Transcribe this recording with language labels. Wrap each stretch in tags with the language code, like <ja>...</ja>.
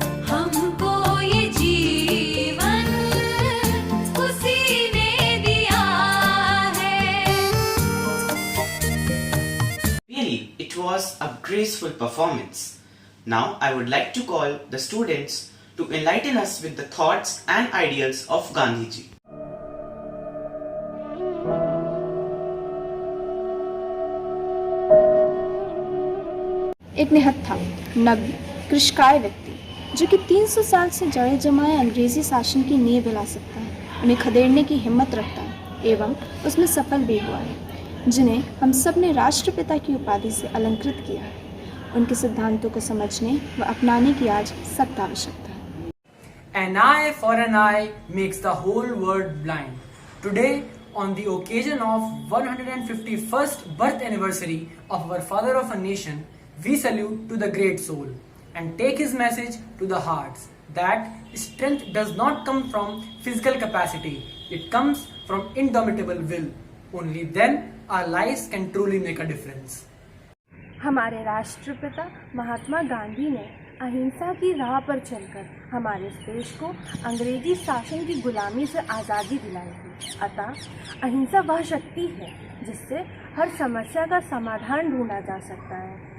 <hi>हमको ये जीवन उसी ने दिया है</hi> <en>Really, it was a graceful performance. Now I would like to call the students to enlighten us with the thoughts and ideals of Gandhiji.</en> <hi>एक निहत्था नग्न कृषकाय व्यक्ति जो कि 300 साल से जड़े जमाए अंग्रेजी शासन की नींव हिला सकता है, उन्हें खदेड़ने की हिम्मत रखता है एवं उसमें सफल भी हुआ है, जिन्हें हम सब ने राष्ट्रपिता की उपाधि से अलंकृत किया है। उनके सिद्धांतों को समझने व अपनाने की आज सख्त आवश्यकता है।</hi> <en>An eye for an eye makes the whole world blind. Today, on the occasion of 151st birth anniversary of our father of a nation, we salute to the great soul and take his message to the hearts that strength does not come from physical capacity, it comes from indomitable will. Only then our lives can truly make a difference.</en> <hi>हमारे राष्ट्रपिता महात्मा गांधी ने अहिंसा की राह पर चलकर हमारे देश को अंग्रेजी शासन की गुलामी से आज़ादी दिलाई थी। अतः अहिंसा वह शक्ति है जिससे हर समस्या का समाधान ढूंढा जा सकता है।</hi>